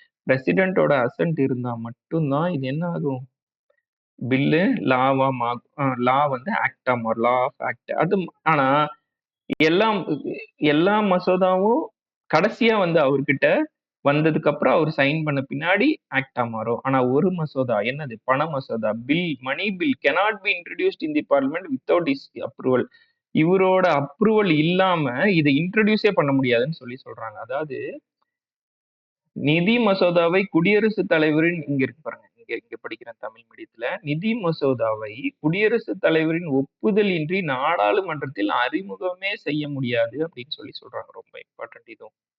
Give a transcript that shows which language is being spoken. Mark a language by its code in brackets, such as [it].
[ta] பிரசிடென்ட்டோட ascent இருந்தா மட்டும்தான் இது என்ன ஆகும்? பில்லு லாவா லா வந்து ஆக்டா மாறும். Law of act. அது ஆனா எல்லாம் எல்லா மசோதாவும் கடைசியா வந்து அவர்கிட்ட வந்ததுக்கு அப்புறம் அவர் சைன் பண்ண பின்னாடி ஆக்டா மாறும். ஆனா ஒரு மசோதா என்னது? பண மசோதா, [en] Bill, money bill cannot be introduced in the parliament without his approval. [ta] இவரோட அப்ரூவல் இல்லாம இதை இன்ட்ரடியூஸே பண்ண முடியாதுன்னு சொல்றாங்க. அதாவது நிதி மசோதாவை குடியரசுத் தலைவரின், இங்க இருக்கு பாருங்க, இங்க படிக்கிறேன் தமிழ் மீடியத்துல. நிதி மசோதாவை குடியரசுத் தலைவரின் ஒப்புதல் இன்றி நாடாளுமன்றத்தில் அறிமுகமே செய்ய முடியாது அப்படின்னு சொல்றாங்க. ரொம்ப இம்பார்ட்டன்ட் இதுவும்.